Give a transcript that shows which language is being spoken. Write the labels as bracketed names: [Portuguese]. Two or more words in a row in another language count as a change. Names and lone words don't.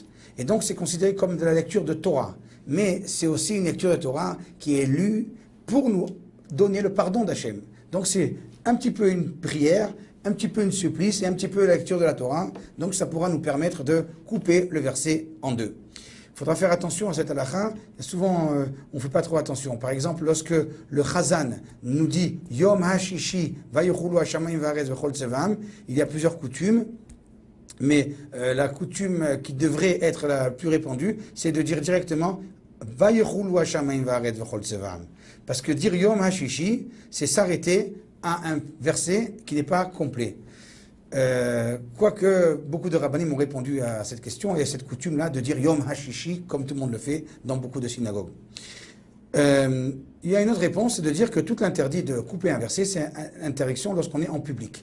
[French] Et donc, c'est considéré comme de la lecture de Torah. Mais c'est aussi une lecture de Torah qui est lue pour nous donner le pardon d'Hachem. Donc, c'est un petit peu une prière, un petit peu une supplice et un petit peu la lecture de la Torah. Donc, ça pourra nous permettre de couper le verset en deux. Il faudra faire attention à cette halakha. Souvent, on ne fait pas trop attention. Par exemple, lorsque le Chazan nous dit « [Hebrew] יום השישי ויכלו השמים והארץ וכל צבאם », [French] il y a plusieurs coutumes. Mais la coutume qui devrait être la plus répandue, c'est de dire directement [Hebrew] ויכלו השמים והארץ וכל צבאם. [French] Parce que dire [Hebrew] יום השישי, [French] c'est s'arrêter à un verset qui n'est pas complet. Quoique beaucoup de rabbinim ont répondu à cette question et à cette coutume-là de dire [Hebrew] יום השישי, [French] comme tout le monde le fait dans beaucoup de synagogues. Il y a une autre réponse, c'est de dire que tout l'interdit de couper un verset, c'est une interdiction lorsqu'on est en public.